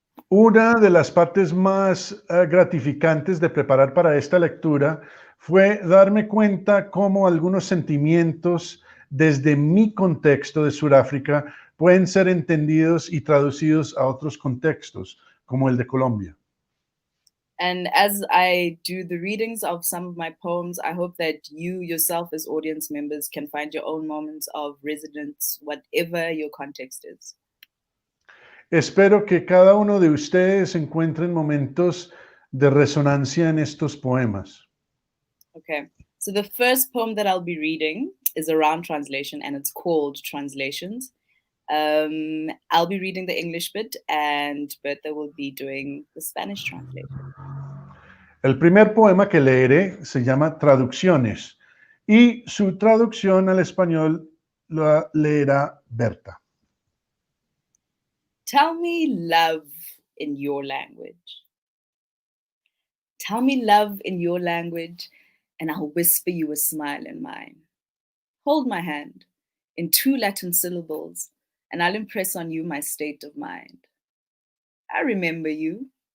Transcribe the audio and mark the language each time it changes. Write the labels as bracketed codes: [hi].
[es] Una de las partes más gratificantes de preparar para esta lectura fue darme cuenta cómo algunos sentimientos desde mi contexto de Suráfrica pueden ser entendidos y traducidos a otros contextos, como el de Colombia. [en] And as I do the readings of some of my poems, I hope that you yourself as audience members can find your own moments of resonance, whatever your context is. [es] Espero que cada uno de ustedes encuentren momentos de resonancia en estos poemas. [en] Okay, so the first poem that I'll be reading is around translation, and it's called Translations. I'll be reading the English bit, and Bertha will be doing the Spanish translation. [es] El primer poema que leeré se llama Traducciones, y su traducción al español la leerá Berta. [en] Tell me love in your language. Tell me love in your language, and I'll whisper you a smile in mine. Hold my hand in 2 Latin syllables, and I'll impress on you my state of mind. I remember you.